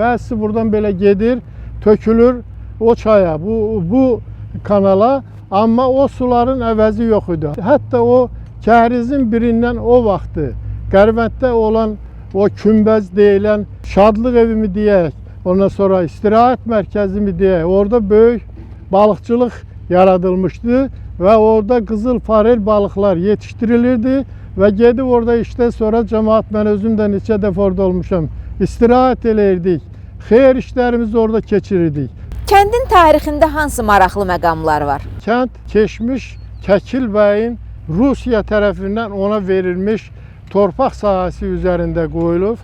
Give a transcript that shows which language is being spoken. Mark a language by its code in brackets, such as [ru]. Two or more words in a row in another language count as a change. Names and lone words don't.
[az] Bəzisi buradan belə gedir, tökülür o çaya, bu kanala. Amma o suların əvəzi yox idi. Hətta o kəhrizin birindən o vaxtı Qərvənddə olan o kümbəz deyilən şadlıq evimi deyək, ondan sonra [tr] istirahat merkezi mi diye orada büyük balıkçılık yaratılmıştı ve orada kızıl farel balıklar yetiştirilirdi ve gedib orada işte sonra cemaat, ben özüm de [az] neçə dəfə orada olmuşam, istirahat eləyirdik, xeyir işlərimizi orada keçirirdik. Kəndin tarixində hansı maraqlı məqamlar var? Kənd keçmiş Kəkil bəyin Rusiya tərəfindən ona verilmiş torpaq sahəsi üzərində qoyulub.